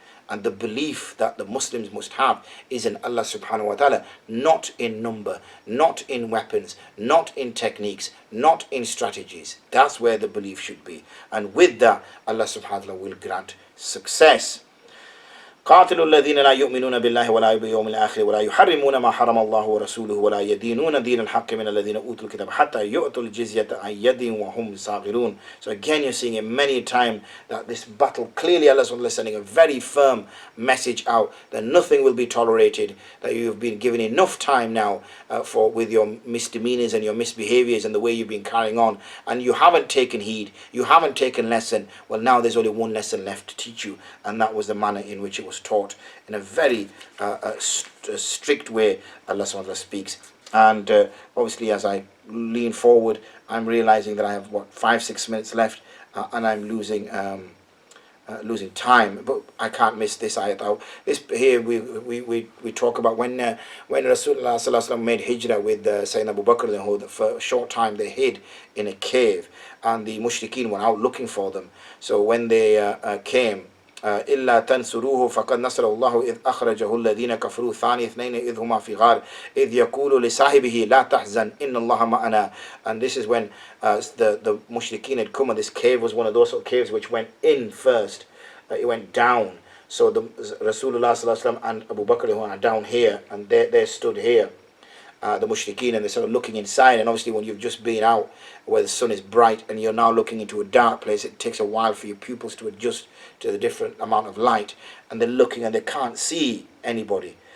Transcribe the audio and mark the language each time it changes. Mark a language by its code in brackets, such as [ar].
[en] And the belief that the Muslims must have is in Allah subhanahu wa ta'ala, not in number, not in weapons, not in techniques, not in strategies. That's where the belief should be. And with that, Allah subhanahu wa ta'ala will grant success. [ar] قاتلوا الذين لا يؤمنون بالله ولا باليوم الآخر ولا يحرمون ما حرم الله ورسوله ولا يدينون دين الحق من الذين أوتوا الكتاب حتى يؤتوا الجزية عن يد وهم صاغرون. [en] So again, you're seeing it many times that this battle, clearly Allah is sending a very firm message out that nothing will be tolerated, that you have been given enough time now with your misdemeanors and your misbehaviors and the way you've been carrying on, and you haven't taken heed, you haven't taken lesson. Well, now there's only one lesson left to teach you, and that was the manner in which it was taught, in a very strict way. Allah subhanahu wa ta'ala speaks. And obviously, as I lean forward, I'm realizing that I have 5-6 minutes left, and I'm losing time. But I can't miss this ayat out. This here we talk about when Rasulullah sallallahu alaihi wasallam made hijrah with Sayyidina Abu Bakr, who for a short time they hid in a cave, and the mushrikeen were out looking for them. So when they came, [ar] إلا تنصروه فقد نصر الله إذ أخرجه الذين كفروا ثاني اثنين إذ هما في غار إذ يقول لصاحبه لا تحزن إن الله معنا. [en] And this is when the mushrikeen had come, and this cave was one of those caves which went in first. It went down. So the Rasulullah sallallahu alaihi wasallam and Abu Bakr are down here, and they stood here. The mushrikeen, and they're sort of looking inside. And obviously when you've just been out where the sun is bright and you're now looking into a dark place, it takes a while for your pupils to adjust to the different amount of light, and they're looking and they can't see anybody.